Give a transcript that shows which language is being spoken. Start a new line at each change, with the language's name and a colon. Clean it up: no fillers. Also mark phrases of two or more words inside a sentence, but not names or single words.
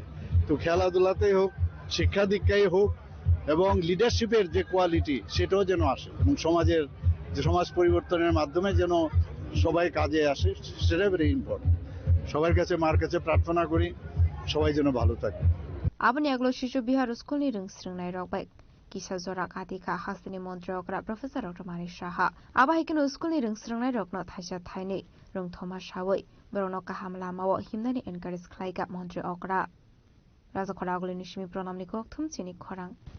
Bangla: তো খেলাধুলাতেই হোক, শিক্ষা দীক্ষায় হোক, এবং লিডারশিপের যে কোয়ালিটি সেটাও যেন আসে, এবং সমাজের যে সমাজ পরিবর্তনের মাধ্যমে যেন সবাই কাজে আসে, সেটা
English: very important.
Bangla: সবার কাছে মার কাছে প্রার্থনা করি সবাই যেন ভালো থাকে।
Kok Borok: Abani aglo shishu bihar school ni rungsrungnai rokbai kisa zora katika hasini montrokra professor Dr. Mani Shaha abahikino school ni rungsrungnai rokno thaisa thaini rung thoma shawai borno kahamla mawo himnani encourage khlaiga montre okra raja khora aglo nishimi pronamni kok thumchini khorang